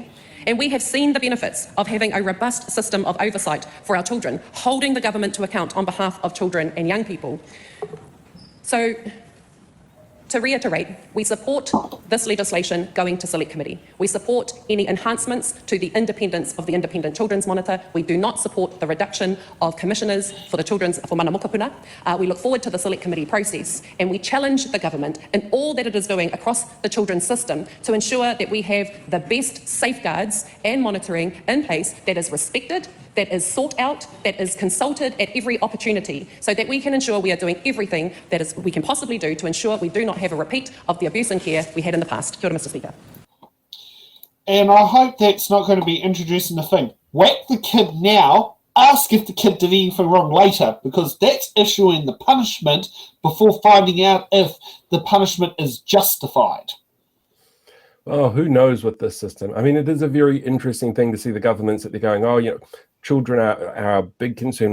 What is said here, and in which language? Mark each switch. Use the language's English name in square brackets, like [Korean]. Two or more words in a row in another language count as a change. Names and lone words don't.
[English] And we have seen the benefits of having a robust system of oversight for our children, holding the government to account on behalf of children and young people. So, to reiterate, we support this legislation going to Select Committee. We support any enhancements to the independence of the Independent Children's Monitor. We do not support the reduction of commissioners for [Māori] mana mokopuna. [English] We look forward to the Select Committee process, and we challenge the government in all that it is doing across the children's system to ensure that we have the best safeguards and monitoring in place that is respected that is sought out, that is consulted at every opportunity, so that we can ensure we are doing everything that we can possibly do to ensure we do not have a repeat of the abuse and care we had in the past. [Māori] Kia ora, [English] Mr. Speaker. And I hope that's not going to be introduced in the thing. Whack the kid now, ask if the kid did anything wrong later, because that's issuing the punishment before finding out if the punishment is justified. Oh, who knows with this system? I mean, it is a very interesting thing to see the governments that they're going, oh, you know, children are a big concern.